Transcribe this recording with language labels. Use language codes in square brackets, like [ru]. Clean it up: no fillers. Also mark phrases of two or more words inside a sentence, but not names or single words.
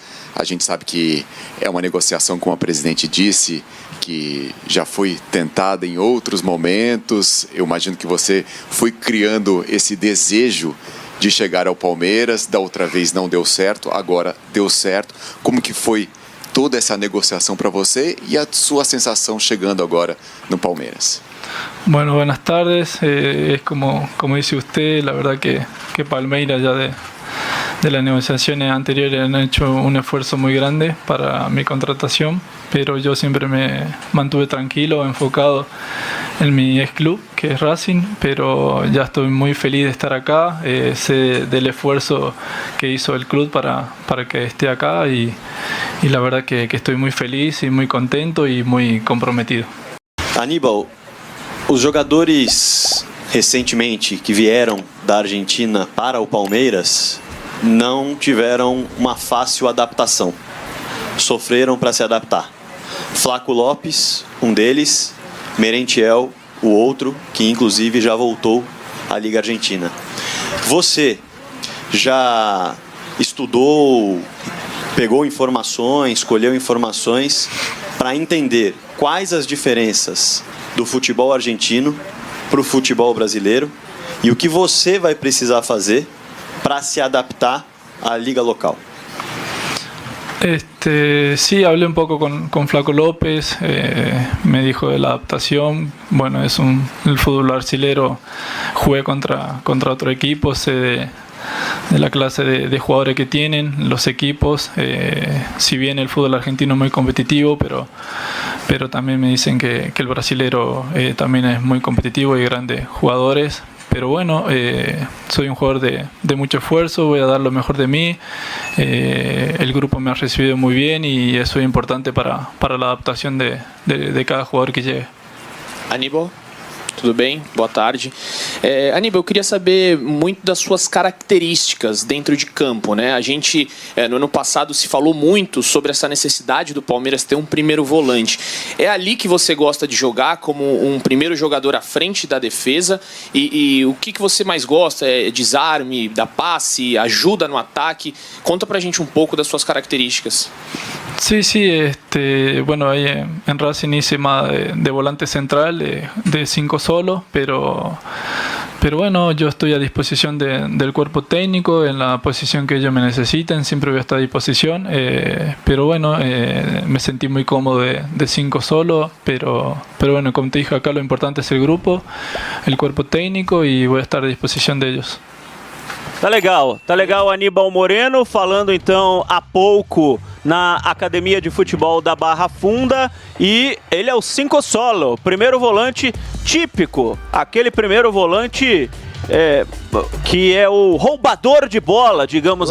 [pt] A gente sabe que é uma negociação, como a presidente disse, que já foi tentada em outros momentos. Eu imagino que você foi criando esse desejo de chegar ao Palmeiras. Da outra vez não deu certo, agora deu certo. Como que foi toda essa negociação para você e a sua sensação chegando agora no Palmeiras? [es] Bueno, buenas tardes. Como dice usted, la verdad que Palmeiras ya de las negociaciones anteriores han hecho un esfuerzo muy grande para mi contratación, pero yo siempre me mantuve tranquilo, enfocado en mi ex club, que es Racing, pero ya estoy muy feliz de estar acá, sé del esfuerzo que hizo el club para que esté acá, y la verdad que estoy muy feliz y muy contento y muy comprometido. [pt] Aníbal, os jogadores recentemente que vieram da Argentina para o Palmeiras não tiveram uma fácil adaptação, sofreram para se adaptar. Flaco Lopes, um deles, Merentiel, o outro, que inclusive já voltou à Liga Argentina. Você já estudou, pegou informações, colheu informações para entender quais as diferenças do futebol argentino para o futebol brasileiro e o que você vai precisar fazer para se adaptar à liga local? [es] Sí, hablé un poco con Flaco López, me dijo de la adaptación. Bueno, el fútbol brasilero, jugué contra otro equipo, sé de la clase de jugadores que tienen los equipos. Si bien el fútbol argentino es muy competitivo, pero también me dicen que el brasilero también es muy competitivo y grandes jugadores. Pero bueno, soy un jugador de mucho esfuerzo, voy a dar lo mejor de mí. El grupo me ha recibido muy bien y eso es importante para la adaptación de cada jugador que llegue. [pt] Aníbal, tudo bem? Boa tarde. Aníbal, eu queria saber muito das suas características dentro de campo, né? A gente, no ano passado, se falou muito sobre essa necessidade do Palmeiras ter um primeiro volante. É ali que você gosta de jogar, como um primeiro jogador à frente da defesa? E o que você mais gosta? É desarme, dá passe, ajuda no ataque? Conta pra gente um pouco das suas características. [es] Sí, bueno, ahí en Racing hice más de volante central, de 5 solo, pero Pero bueno, yo estoy a disposición del cuerpo técnico, en la posición que ellos me necesiten, siempre voy a estar a disposición. Pero bueno, me sentí muy cómodo de 5 solo, pero bueno, como te dije acá, lo importante es el grupo, el cuerpo técnico y voy a estar a disposición de ellos. [pt] Tá legal Aníbal Moreno falando então há pouco na Academia de Futebol da Barra Funda e ele é o 5 solo, primeiro volante típico, aquele primeiro volante que é o roubador de bola, digamos